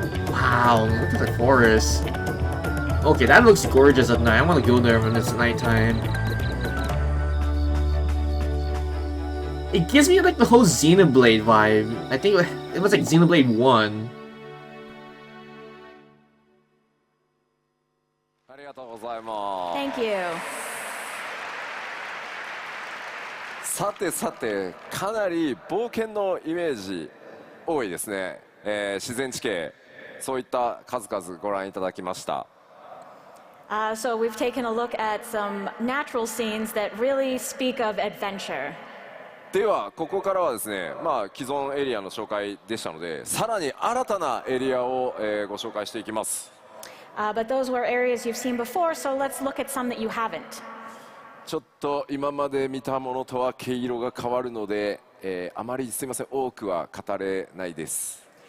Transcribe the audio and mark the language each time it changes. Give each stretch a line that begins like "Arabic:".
English: Wow, look at the forest. Okay, that looks gorgeous at night. I want to go there when it's nighttime. It gives me like the whole Xenoblade vibe. I think it was like Xenoblade 1.
Japanese: ありがとうございます。
English: Thank you.
Japanese: さてさて、かなり冒険のイメージ多いですね。自然地形、そういった数々ご覧いただきました。
English: So we've taken a look at some natural scenes that really speak of adventure.
Japanese: ではここからはですね、既存エリアの紹介でしたので、さらに新たなエリアを、ご紹介していきます。
English: But those were areas you've seen before, so let's look at some that you haven't.
Japanese: ちょっと今まで見たものとは毛色が変わるので、あまりすみません、多くは語れないです。